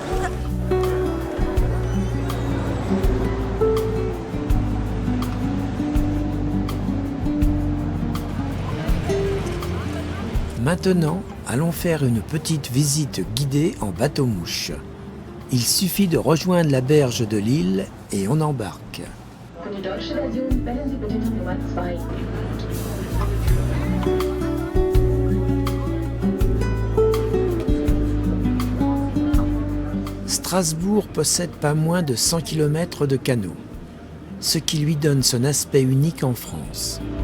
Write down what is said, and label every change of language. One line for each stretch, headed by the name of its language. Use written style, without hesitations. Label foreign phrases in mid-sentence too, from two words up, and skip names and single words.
French: Maintenant, allons faire une petite visite guidée en bateau-mouche. Il suffit de rejoindre la berge de l'île et on embarque.
German: Für die deutsche Version wählen Sie bitte die Nummer 2.
French: Strasbourg possède pas moins de 100 km de canaux, ce qui lui donne son aspect unique en France.